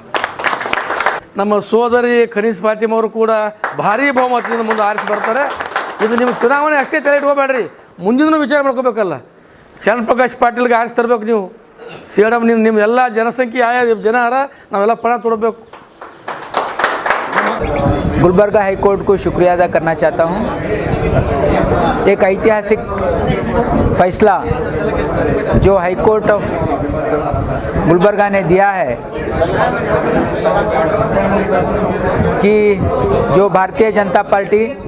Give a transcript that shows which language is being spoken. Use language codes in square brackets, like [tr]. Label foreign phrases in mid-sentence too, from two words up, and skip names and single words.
[kn] ನಮ್ಮ ಸೋದರಿ ಖನೀಸ್ ಫಾತಿಮಾ ಅವರು ಕೂಡ ಭಾರೀ ಬಹುಮತದಿಂದ ಮುಂದೆ ಆರಿಸಿ ಬರ್ತಾರೆ. ಇದು ನಿಮ್ಮ ಚುನಾವಣೆ ಅಷ್ಟೇ ತಲೆ ಇಟ್ಕೋಬೇಡ್ರಿ, ಮುಂದಿನ ವಿಚಾರ ಮಾಡ್ಕೋಬೇಕಲ್ಲ. ಶರಣ್ ಪ್ರಕಾಶ್ ಪಾಟೀಲ್ಗೆ ಆರಿಸಿ ತರಬೇಕು ನೀವು. ಸೇಡಮ್ ನಿಮ್ಮ ಎಲ್ಲ ಜನಸಂಖ್ಯೆ ಆಯಾ ಜನ ನಾವೆಲ್ಲ ಪಣ ತೊಡಬೇಕು. [hi] गुलबर्गा हाई कोर्ट को शुक्रिया अदा करना चाहता हूँ। एक ऐतिहासिक फैसला जो हाई कोर्ट ऑफ गुलबर्गा ने दिया है कि जो भारतीय जनता पार्टी